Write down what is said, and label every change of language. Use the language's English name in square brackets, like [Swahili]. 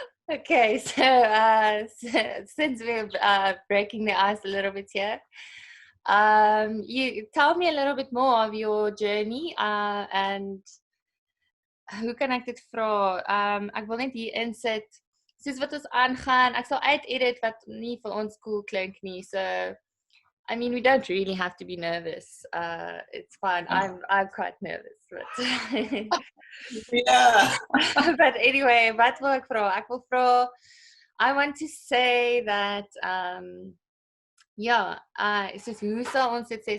[English] Okay, so since we're breaking the ice a little bit here, you tell me a little bit more of your journey and [Afrikaans] hoe kan ek dit vra? Ek wil net hier insit soos wat ons aangaan. Ek sal uit-edit wat nie vir ons cool klink nie. [English] So I mean, we don't really have to be nervous. It's fine. I'm quite nervous, but Yeah. but anyway, [Afrikaans] wat wil ek vra? Ek wil vra, [English] I want to say that [Afrikaans] ja, soos hoe sal ons dit sê?